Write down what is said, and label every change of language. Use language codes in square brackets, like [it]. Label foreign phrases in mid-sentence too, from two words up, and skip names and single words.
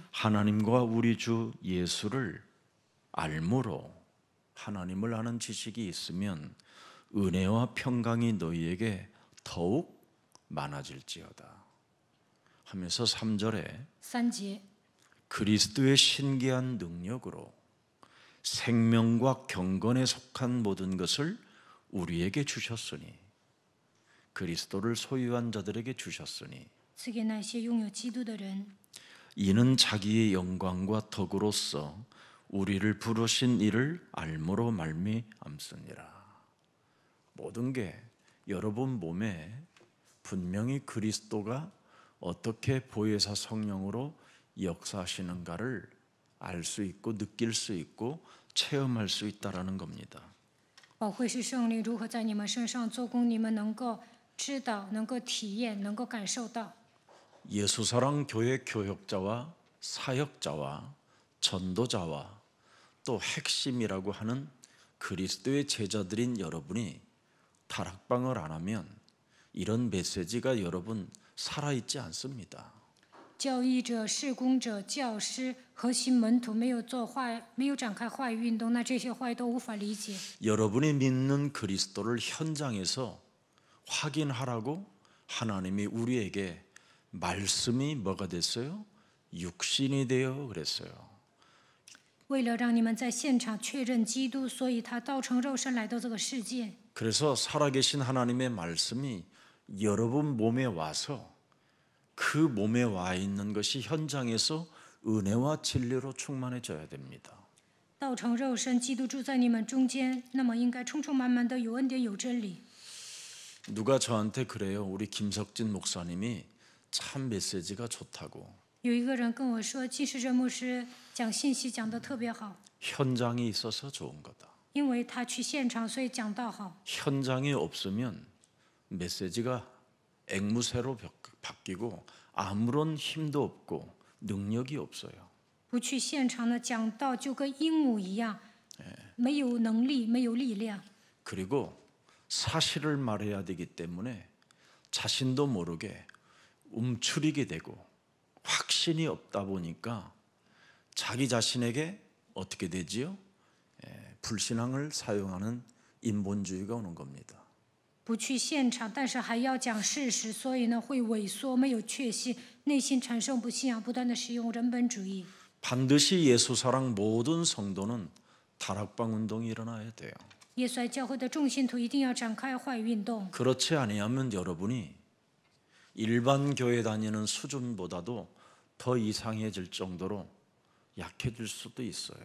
[ko] 하나님과 우리 주 예수를 알므로 하나님을 아는 지식이 있으면 은혜와 평강이 너희에게 더욱 많아질지어다 하면서 3절에 [zh] 3节， [ko] 그리스도의 신기한 능력으로 생명과 경건에 속한 모든 것을 우리에게 주셨으니 그리스도를 소유한 자들에게 주셨으니 [zh] 赐给那些拥有基督的人， [ko] 이는 자기의 영광과 덕으로서 우리를 부르신 이를 알므로 말미암습니다. 모든 게 여러분 몸에 분명히 그리스도가 어떻게 보혜사 성령으로 역사하시는가를 알 수 있고 느낄 수 있고 체험할 수 있다라는 겁니다. [zh] 保惠师圣灵如何在你们身上做工，你们能够知道、能够体验、能够感受到。 [ko] 예수사랑 교회 교역자와 사역자와 전도자와 또 핵심이라고 하는 그리스도의 제자들인 여러분이 다락방을 안 하면 이런 메시지가 여러분 살아있지 않습니다. [zh] 教义者、事工者、教师、核心门徒没有展开话语运动，那这些话语都无法理解。 [ko] 여러분이 믿는 그리스도를 현장에서 확인하라고 하나님이 우리에게 말씀이 뭐가 됐어요? 육신이 되어 그랬어요. [zh] 为了让你们在现场确认基督，所以他道成肉身来到这个世界。 [ko] 그래서 살아계신 하나님의 말씀이 여러분 몸에 와서 그 몸에 와 있는 것이 현장에서 은혜와 진리로 충만해져야 됩니다. [zh] 道成肉身，基督住在你们中间，那么应该充充满满的有恩典、有真理。 [ko] 누가 저한테 그래요. 우리 김석진 목사님이 참 메시지가 좋다고. [zh] 有一个人跟我说，金世哲牧师讲信息讲得特别好， [ko] 현장이 있어서 좋은 거다. [zh] 因为他去现场，所以讲道好。 [ko] 현장이 없으면 메시지가 앵무새로 바뀌고 아무런 힘도 없고 능력이 없어요. [zh] 不去现场呢，讲道就跟鹦鹉一样，没有能力，没有力量。 [ko] 그리고 사실을 말해야 되기 때문에 자신도 모르게 움츠리게 되고 확신이 없다 보니까 자기 자신에게 어떻게 되지요? 불신앙을 사용하는 인본주의가 오는 겁니다. [zh] 不去现场，但是还要讲事实，所以呢会萎缩，没有确信，内心产生不信仰，不断的使用人本主义。 [ko] 반드시 예수사랑 모든 성도는 다락방 운동이 일어나야 돼요. [zh] 耶稣爱教会的众信徒一定要展开话语运动， [ko] 그렇지 아니하면 여러분이 일반 교회 다니는 수준보다도 더 이상해질 정도로 약해질 수도 있어요.